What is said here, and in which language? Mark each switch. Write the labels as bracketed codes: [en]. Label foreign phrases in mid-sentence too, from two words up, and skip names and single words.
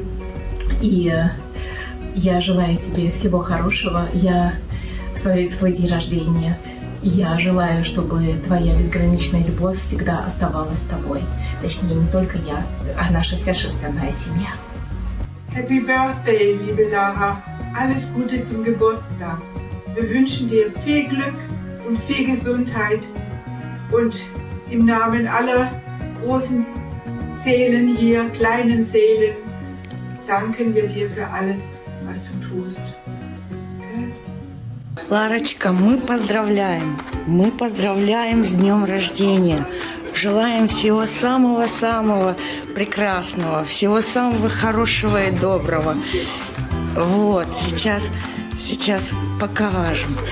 [ru] И я желаю тебе всего хорошего. В твой день рождения я желаю, чтобы твоя безграничная любовь всегда оставалась с тобой. Точнее, не только я, а наша вся шерстяная семья. [en] Happy Birthday, [de] liebe Lara. Alles Gute zum Geburtstag. Wir wünschen dir viel Glück und viel Gesundheit. Und im Namen aller großen Seelen hier, kleinen Seelen, danken wir dir für alles, was du tust. [ru] Ларочка, мы поздравляем с днем рождения. Желаем всего самого-самого прекрасного, всего самого хорошего и доброго. Вот, сейчас покажем.